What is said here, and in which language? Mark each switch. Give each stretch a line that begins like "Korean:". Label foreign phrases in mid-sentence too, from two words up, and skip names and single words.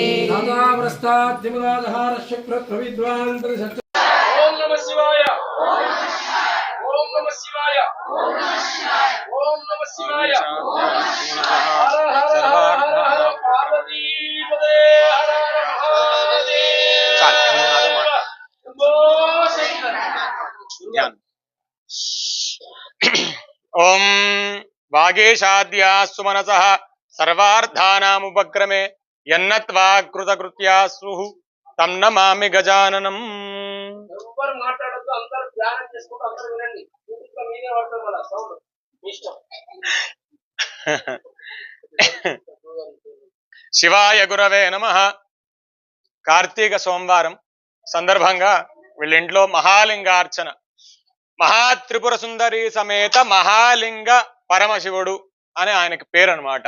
Sanskrit: ओम नमः शिवाय ओम नमः शिवाय ओम नमः शिवाय हर हर हर हर हर पार्वती पदे हर हर महादेव शंभो शंकर ओम वागीशाद्या सुमनसः सर्वार्थानामुपक्रमे यन्नत्वा कृतकृत्या स्युः तं नमामि गजाननम्
Telugu: ఎవరు మాట్లాడొద్దు అందరూ ధ్యానం చేసుకుంటూ అందరూ వినండి యూట్యూబ్ మీదే వాడతాం వల్ల సౌండ్ మీ ఇష్టం
Sanskrit: శివాయ గురవే నమః.
Telugu: కార్తీక సోమవారం సందర్భంగా వీళ్ళింట్లో మహాలింగార్చన, మహాత్రిపుర సుందరి సమేత మహాలింగ పరమశివుడు అని ఆయనకి పేరు అనమాట.